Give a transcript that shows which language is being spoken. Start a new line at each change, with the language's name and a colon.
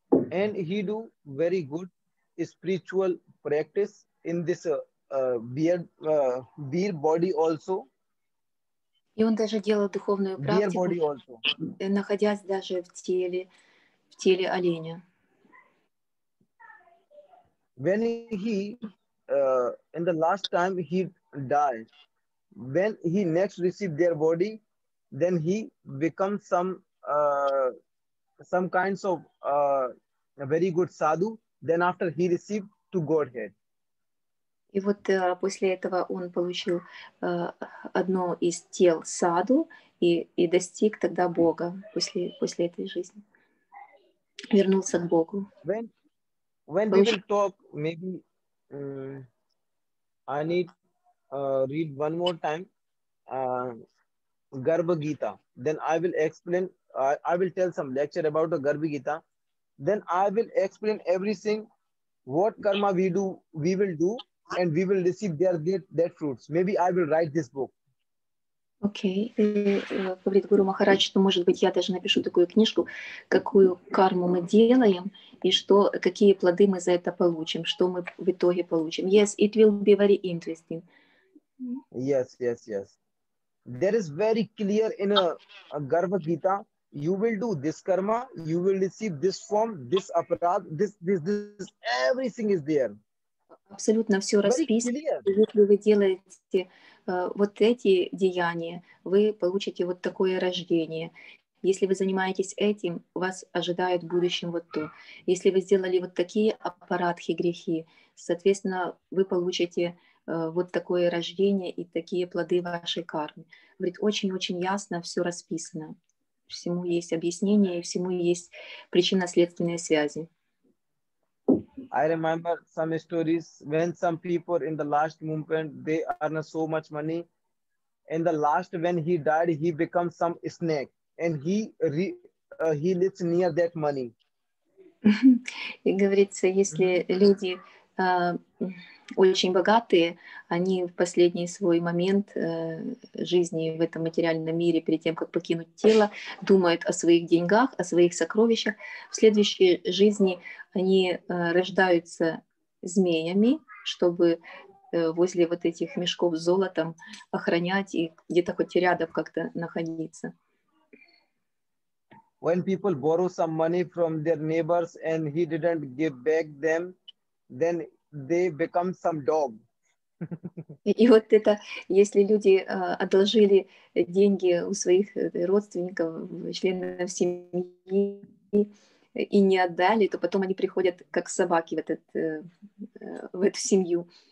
English: And he do very good spiritual practice in this beer body also.
Russian: И он даже делал духовную практику, находясь даже в теле оленя.
English: When he in the last time he died, when he next received their body, then he becomes some kinds of a very good sadhu. Then after he received to Godhead.
Russian: И вот после этого он получил одно из тел саду и достиг тогда Бога после этой жизни. Вернулся к Богу.
English: When we will talk, maybe I need read one more time Garbha Gita. Then I will explain. I will tell some lecture about the Garbha Gita. Then I will explain everything. What karma we will do, and we will receive that fruits. Maybe I will write this book.
Russian: Окей. Говорит Гуру Махарадж, что, может быть, я даже напишу такую книжку, какую карму мы делаем, и какие плоды мы за это получим, что мы в итоге получим.
English: Yes, it will be very interesting. Yes. There is very clear in a Garbha Gita. You will do this karma, you will receive this form, this aparad, this, everything is there.
Russian: Абсолютно все расписано. Если вы делаете вот эти деяния, вы получите вот такое рождение. Если вы занимаетесь этим, вас ожидает в будущем вот то. Если вы сделали вот такие аппаратхи, грехи, соответственно, вы получите вот такое рождение и такие плоды вашей кармы. Говорит, очень-очень ясно все расписано. Всему есть объяснение, и всему есть причинно-следственные связи.
English: I remember some stories when some people in the last movement, they earn so much money. In the last, when he died, he becomes some snake, and he lives near that money.
Russian: И говорится, если люди очень богатые, они в последний свой момент жизни в этом материальном мире, перед тем, как покинуть тело, думают о своих деньгах, о своих сокровищах. В следующей жизни они рождаются змеями, чтобы возле вот этих мешков с золотом охранять и где-то хоть рядом как-то находиться.
English: When people borrow some money from their neighbors and he didn't give back them, then they become some dog.
Russian: И вот это, если люди одолжили деньги у своих родственников, членов семьи и не отдали, то потом они приходят как собаки в эту семью.